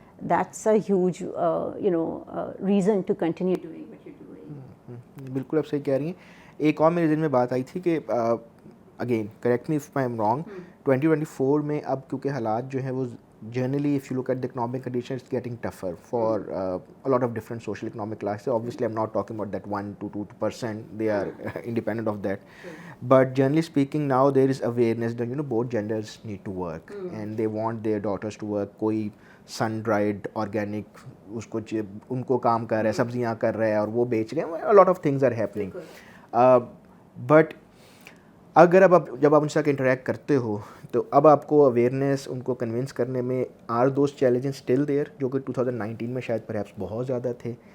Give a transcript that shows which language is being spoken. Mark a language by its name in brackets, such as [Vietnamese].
[English] That's a huge reason to continue doing what you doing. [Urdu] بالکل آپ صحیح کہہ رہی ہیں. ایک اور میرے ذہن میں بات آئی تھی کہ [English] again correct me if I am wrong, [Urdu] 2024 میں اب کیونکہ حالات جو ہیں وہ [English] Generally if you look at the economic condition it's getting tougher for a lot of different social economic classes. Obviously I'm not talking about that 1 to 2%, they are independent of that, but generally speaking now there is awareness that both genders need to work and they want their daughters to work. [Urdu] کوئی [English] sun dried organic [Urdu] اس کو ان کو کام کر رہا ہے, سبزیاں کر رہا ہے اور وہ بیچ رہے ہیں. [English] a lot of things are happening, [Urdu] but اگر اب جب آپ ان سے انٹریکٹ کرتے ہو تو اب آپ کو اویئرنیس ان کو کنونس کرنے میں [English] are those challenges still there [Urdu] جو کہ 2019 میں شاید پرہیپس بہت زیادہ تھے.